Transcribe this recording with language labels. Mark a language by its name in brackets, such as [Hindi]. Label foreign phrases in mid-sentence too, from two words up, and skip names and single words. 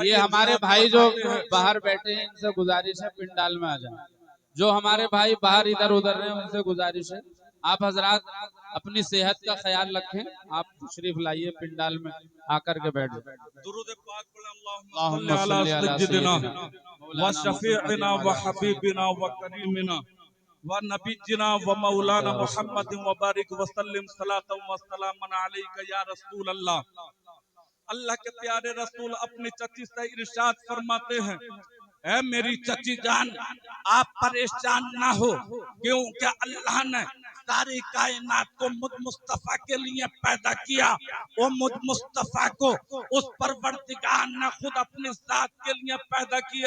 [Urdu] یہ ہمارے بھائی جو باہر بیٹھے ہیں، ان سے گزارش ہے پنڈال میں آ جائیں. جو ہمارے بھائی باہر ادھر ادھر ہیں، ان سے گزارش ہے آپ حضرات اپنی صحت کا خیال رکھیں. آپ تشریف لائیے پنڈال میں آ کر کے بیٹھ جائیں. درود پاک پڑھیں، [Arabic] اللہم اللہم صلی صلی علی علی سیدنا سیدنا و شفیعنا و حبیبنا و کریمنا و نبینا و مولانا محمد و بارک وسلم صلاۃ و سلام علیک یا رسول اللہ. [Urdu] اللہ کے پیارے رسول اپنی چچی سے ارشاد فرماتے ہیں، اے میری چچی جان آپ پریشان نہ ہو، کیونکہ اللہ نے ساری کائنات کو مجھ مصطفیٰ کے لیے پیدا کیا، وہ مجھ مصطفیٰ کو اس پروردگار نے خود اپنی ذات کے لیے پیدا کیا۔